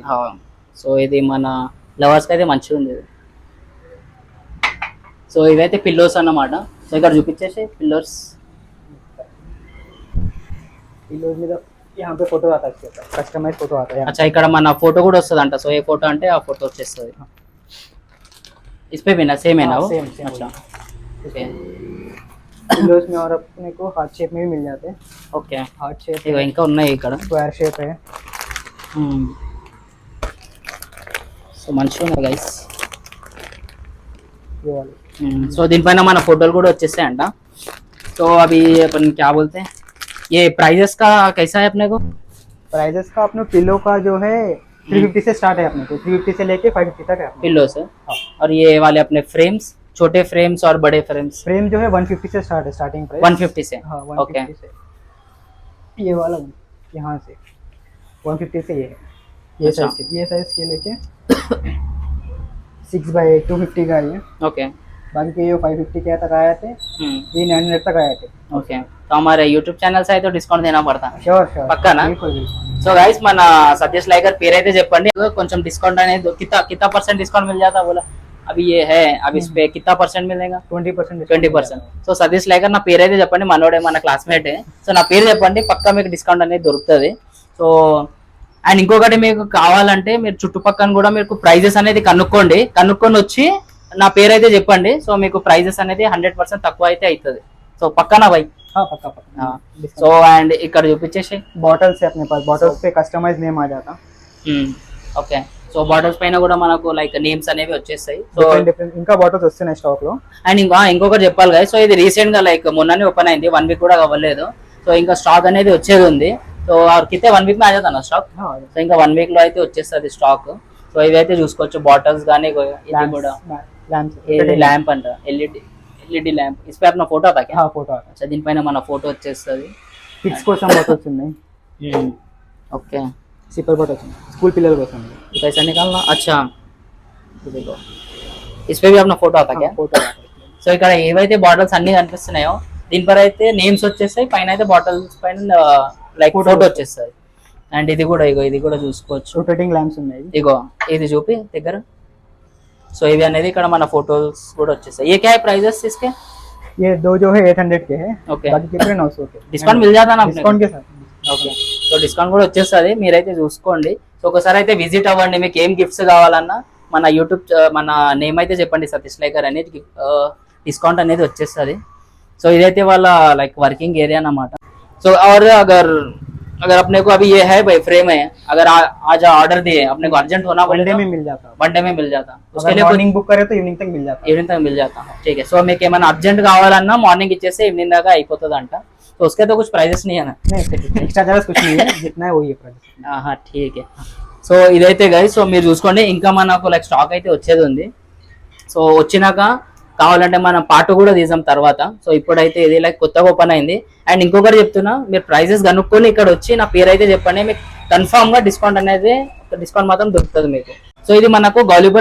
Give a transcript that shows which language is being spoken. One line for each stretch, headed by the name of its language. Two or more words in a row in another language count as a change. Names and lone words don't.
Telugu: సో ఇది మన లవర్స్ కి అయితే మంచిగా ఉంది. సో ఇవైతే పిల్లోస్ అన్నమాట. సో ఇక్కడ చూపించేసి పిల్లోస్
Hindi: మీద यहाँ पे फोटो आता है, इसके ऊपर
English: customize photo
Hindi: आता है. अच्छा,
Telugu: ఇక్కడ మన ఫోటో కూడా వస్తుంది అంట. సో ఏ ఫోటో అంటే ఆ ఫోటో వచ్చేస్తుంది.
Hindi: इस पे भी ना सेम है ना वो? सेम. अच्छा, ओके. पिलोस में और अपने को
English: heart shape
Hindi: में भी मिल जाते हैं. ओके,
English: heart shape
Telugu: ఇగో ఇంకా ఉన్నాయి ఇక్కడ.
English: square shape
Hindi: है.
Telugu: సో మంచిగా ఉన్నాయి గైస్.
Hindi: ये वाले.
Telugu: సో దీనిపైన మన ఫోటోలు కూడా వచ్చేస్తాయంట.
Hindi: तो अभी अपन क्या बोलते हैं, ये प्राइजेस का कैसा है अपने को? प्राइजेस का अपने पिलो का जो है 350 से स्टार्ट है अपने को. 350 से लेके 550 तक है पिलो से. और ये वाले अपने फ्रेम्स, छोटे फ्रेम्स और बड़े फ्रेम्स. फ्रेम जो है 150 से स्टार्ट है,
English: starting price
Hindi: 150 से. हाँ, ओके. 150 से. ये वाला यहाँ से 150 से ये है. ये साइज के लेके 6 बाय 250 का ये. ओके. बाकी के ये 550 के तक आए थे, ये 900 तक आए थे। ఓకే तो हमारे यूट्यूब चैनल से
Telugu: అయితే డిస్కౌంట్
Hindi: देना पड़ता
English: sure sure
Telugu: పక్కానా
Hindi: बिल्कुल बिल्कुल।
Telugu: సో గైస్ మన సతీష్ లైకర్ పేరు అయితే చెప్పండి కొంచెం డిస్కౌంట్ అనేది
Hindi: कितना परसेंट डिस्काउंट मिल जाता बोला अभी ये है अब इस पे कितना परसेंट मिलेगा 20%। 20%।
Telugu: సో సతీష్ లైకర్ నా పేరు అయితే చెప్పండి మనోడే మన క్లాస్మేట్ సో నా పేరు చెప్పండి పక్కా మీకు డిస్కౌంట్ అనేది దొరుకుతుంది సో అండ్ ఇంకొకటి మీకు కావాలంటే మీరు చుట్టుపక్కల కూడా మీకు ప్రైజెస్ అనేది కనుక్కొని వచ్చి నా పేరు అయితే చెప్పండి సో మీకు ప్రైజెస్ అనేది 100% తక్కువ అయితే అవుతుంది సో పక్కనా బై
Hindi: हाँ पक्का पक्का।
Telugu: సో అండ్ ఇక్కడ చూపించేసి
Hindi: बॉटल्स है अपने पास, बॉटल्स पे
English: customize name
Hindi: आ जाता।
Telugu: ఓకే సో బాటిల్స్ పైన కూడా మనకు లైక్ నేమ్స్ అనేవి వచ్చేస్తాయి సో డిఫరెంట్ ఇంకా బాటిల్స్ వస్తున్నాయి స్టాక్ లో। అండ్ ఇంకొకటి చెప్పాలి కదా సో ఇది రీసెంట్ గా లైక్ మొన్ననే ఓపెన్ అయింది 1 వీక్ కూడా అవ్వలేదు సో ఇంకా స్టాక్ అనేది వచ్చేది ఉంది సో
Hindi: कितने 1 वीक में आ जाता ना स्टॉक
Telugu: సో ఇంకా 1 వీక్ లో అయితే వచ్చేస్తుంది స్టాక్ సో ఇవైతే చూసుకోవచ్చు బాటిల్స్ గానీ ఇది కూడా ల్యాంప్ అంట
English: LED lamp
Hindi: इस पे अपना फोटो आता क्या? हाँ फोटो आता
Telugu: अच्छा దీనిపైన మన ఫోటో వచ్చేస్తుంది किड्स కోసం బాటిల్స్ ఉన్నాయి। ఓకే
English: sipper bottles
Telugu: స్కూల్ పిల్లల కోసం।
Hindi: पैसा निकालना अच्छा देखो इस पे भी अपना फोटो आता क्या?
Telugu: ఫోటో సో ఇక్కడ ఏవైతే బాటిల్స్ అన్ని కనిపిస్తున్నాయో దీనిపై అయితే నేమ్స్ వచ్చేస్తాయి పైన అయితే బాటిల్స్ పైన లైక్ ఫోటో వచ్చేస్తాయి అండ్ ఇది కూడా చూసుకోవచ్చు
English: rotating lamps
Telugu: ఉన్నాయి। ఇగో ఇది చూపి దగ్గర సో ఇవి అనేది ఇక్కడ మన ఫోటోస్ కూడా వచ్చేస్తాయి
Hindi: ये क्या है प्राइसेस इसके? ये दो जो है 800 के है,
Telugu: ఓకే
Hindi: बाकी कितने 900 के। डिस्काउंट मिल जाता ना डिस्काउंट के साथ।
Telugu: ఓకే సో డిస్కౌంట్ కూడా వచ్చేస్తుంది మీరైతే చూసుకోండి సో ఒకసారి అయితే విజిట్ అవ్వండి మీకు ఏం గిఫ్ట్స్ కావాలన్నా మన యూట్యూబ్ మన నేమ్ అయితే చెప్పండి సతీష్ లైకర్ అనేది డిస్కౌంట్ అనేది వచ్చేస్తుంది సో ఇదైతే వాళ్ళ లైక్
English: working area
Telugu: అన్నమాట సో
Hindi: और अगर अपने को अभी ये है भाई फ्रेम है अगर आज ऑर्डर दिए अपने को अर्जेंट होना
English: one day
Hindi: में मिल जाता।
English: one day
Hindi: में मिल जाता उसके लिए
English: morning book
Hindi: करे तो इवनिंग तक मिल जाता। ఈవినింగ్ तक मिल जाता ठीक है
Telugu: సో మీకు ఏమైనా అర్జెంట్ కావాలన్నా మార్నింగ్ ఇచ్చేస్తే ఈవినింగ్ దాకా అయిపోతుంది అంట
Hindi: तो उसके तो कुछ प्राइजेस नहीं है ना? नहीं
English: extra charges
Hindi: कुछ नहीं है, जितना है वही है प्राइस। हाँ ठीक है
Telugu: సో ఇదైతే గైస్ సో మీరు చూసుకోండి ఇంకా మనకు లైక్ స్టాక్ అయితే వచ్చేది ఉంది సో వచ్చినాక కావాలంటే మనం పార్ట్ కూడా తీసాం తర్వాత సో ఇప్పుడైతే ఇది లైక్ కొత్తగా ఓపెన్ అయింది అండ్ ఇంకొకటి చెప్తున్నా మీరు ప్రైజెస్ కనుక్కొని ఇక్కడ వచ్చి నా పేరు అయితే చెప్పండి మీకు కన్ఫామ్ గా డిస్కౌంట్ మాత్రం దొరుకుతుంది మీకు సో ఇది మనకు గౌలీపుర